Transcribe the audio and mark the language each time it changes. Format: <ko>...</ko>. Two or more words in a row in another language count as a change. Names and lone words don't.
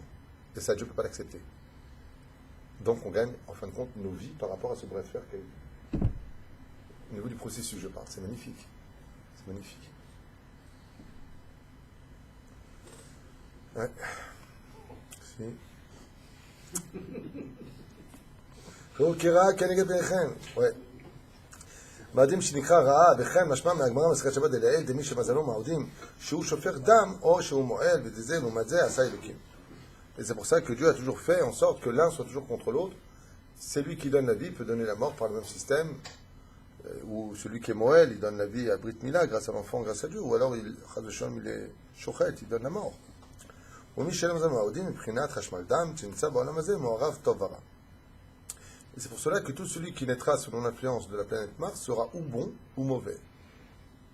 <fr>Et ça, Dieu ne peut pas l'accepter. Donc on gagne, en fin de compte, nos vies par rapport à ce bras de fer qu'il y a eu. Au niveau du processus, je parle. C'est magnifique. C'est magnifique. Ouais. Si. Ouais.</fr> <he>מאדים שנקרא רעה, וכן משמע מהגמרא מסכת שבת דלעיל, דמי שמזלו מעודים, שהוא שופך דם, או שהוא מועל, ודזה, לעומת זה, עשה אלוקים.</he> <fr>Et c'est pour ça que Dieu a toujours fait en sorte que l'un soit toujours contre l'autre. Celui qui donne la vie peut donner la mort par le même système, ou celui qui est Moël, il donne la vie à Brit Mila grâce à l'enfant, grâce à Dieu, ou alors il est Shochet, il donne la mort. Et c'est pour cela que tout celui qui naîtra selon l'influence de la planète Mars sera ou bon ou mauvais.</fr>